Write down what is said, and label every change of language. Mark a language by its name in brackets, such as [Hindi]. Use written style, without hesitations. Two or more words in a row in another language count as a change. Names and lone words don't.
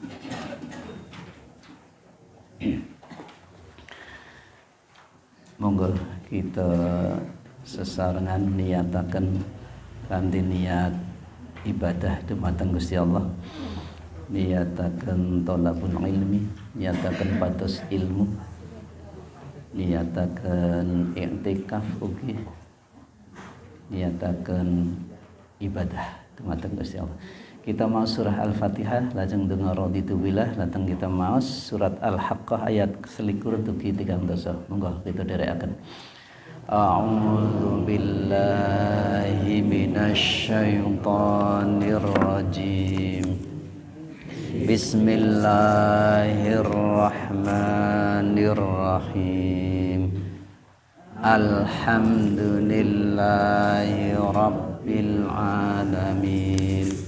[Javanese] Monggo kita sesarengan niyataken kanthi niat ibadah dumateng Gusti Allah, niyataken [Arabic] طلب العلم, [Javanese] niyataken pados ilmu, niyataken i'tikaf ugi, niyataken ibadah dumateng Gusti Allah. Kita maos surah Al-Fatihah lajeng donga [Arabic] رضيت بالله, [Javanese] lajeng kita maos surat Al-Haqqah ayat selikur dugi 3 dosa. Monggo kita dherekaken. [Arabic] أعوذ بالله من الشيطان الرجيم. بسم الله الرحمن الرحيم. الحمد لله رب العالمين.